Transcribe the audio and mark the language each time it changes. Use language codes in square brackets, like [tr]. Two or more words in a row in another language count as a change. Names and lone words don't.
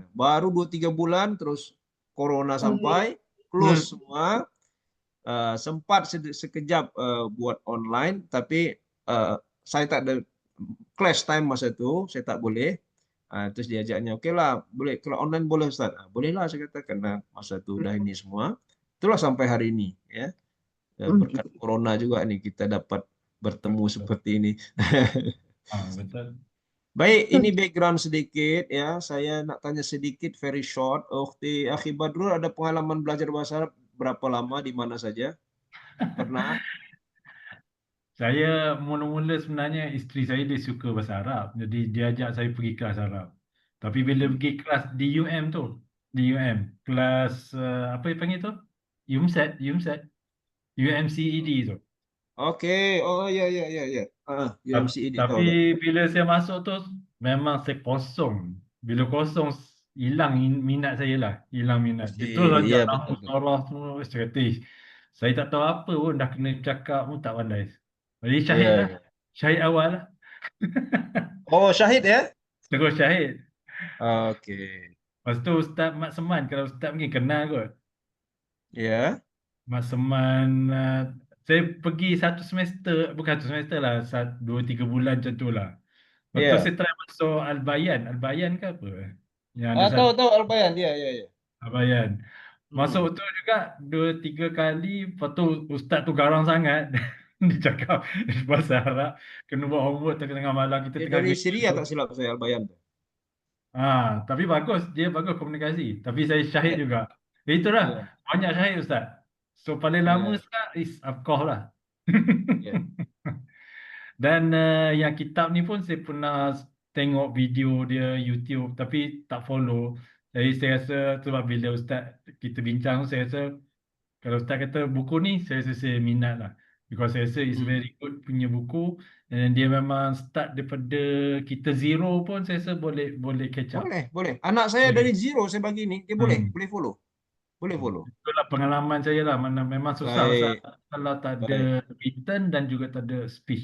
[ms] Baru 2-3 bulan terus corona sampai close Hmm. semua. Sempat sekejap buat online, tapi uh, saya tak ada [en] clash time [ms] masa itu, saya tak boleh. Terus diajaknya, oke lah, boleh kalau online boleh Ustaz. Boleh lah saya kata karena masa itu udah ini semua. Itulah sampai hari ini ya. Berkat corona juga nih kita dapat bertemu seperti ini. Betul. Baik, ini background sedikit ya. Saya nak tanya sedikit, [en] very short. [ms] Akhi Badrul ada pengalaman belajar bahasa Arab berapa lama di mana saja? Pernah? Saya mula-mula sebenarnya isteri saya dia suka bahasa Arab. Jadi dia ajak saya pergi kelas Arab. Tapi bila pergi kelas di UM tu, di UM, kelas apa yang panggil tu? UMSET, UMSET, UMCED tu. Oke, oh ya ya ya ya. UMCED tahu Tapi tak? bila saya masuk tu memang saya kosong. Bila kosong hilang minat saya lah, hilang minat. Pasti, Dia terus iya ajak betul nahu betul. sarah semua strategi. Saya tak tahu apa pun dah kena cakap pun tak pandai. Jadi Iya syahid lah. iya. Syahid awal lah. Oh syahid ya? Terus syahid. Oke, Lepas tu Ustaz Mat Seman, kalau Ustaz mungkin kenal kot. ya Mat Seman, saya pergi satu semester, bukan satu semester lah, 2-3 bulan macam tu lah. Lepas tu iya. saya try masuk Al-Bayan. Al-Bayan ke apa? Yang ada Tahu satu tahu Al-Bayan, ya ya ya. Al-Bayan. Masuk Hmm. tu juga 2-3 kali, lepas tu Ustaz tu garang sangat. Dia cakap bahasa Arab, kena buat homework tengah malam kita Dia tengah dari kerja Syria tu. tak silap saya Al-Bayan. Tapi bagus, dia bagus komunikasi. Tapi saya syahid Iya juga. Itulah, iya banyak syahid Ustaz. So paling lama iya sekarang is Afqah lah. iya. Dan yang kitab ni pun saya pernah tengok video dia YouTube tapi tak follow. Jadi saya rasa sebab bila Ustaz kita bincang, saya rasa kalau Ustaz kata buku ni, saya rasa saya minat lah. Because saya rasa it's Hmm. [en] very good [ms] punya buku. Dan dia memang start daripada kita zero pun saya rasa boleh boleh [en] catch up. [ms] Boleh boleh. Anak saya dari Boleh. zero saya bagi ini, dia boleh Hmm. boleh follow, boleh follow. Itulah pengalaman saya lah. Mana memang susah Ustaz Baik kalau tak ada baik. written dan juga tak ada speech.